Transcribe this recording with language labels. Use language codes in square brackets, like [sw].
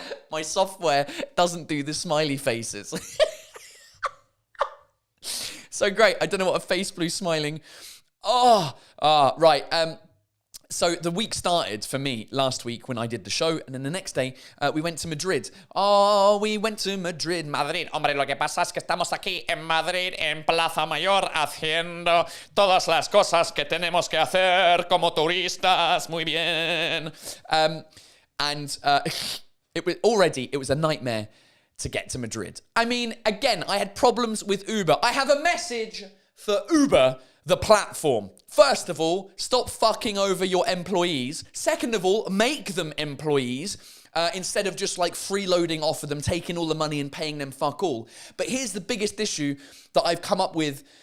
[en] My software doesn't do the smiley faces. So great. I don't know what a face blue smiling... Right. So the week started for me last week when I did the show, and then the next day we went to Madrid. We went to Madrid. Madrid. [es] Hombre, lo que pasa es que estamos aquí en Madrid, en Plaza Mayor, haciendo todas las cosas que tenemos que hacer como turistas. Muy bien. [en] It was a nightmare to get to Madrid. I mean, again, I had problems with Uber. I have a message for Uber, the platform. First of all, stop fucking over your employees. Second of all, make them employees instead of just like freeloading off of them, taking all the money and paying them fuck all. But here's the biggest issue that I've come up with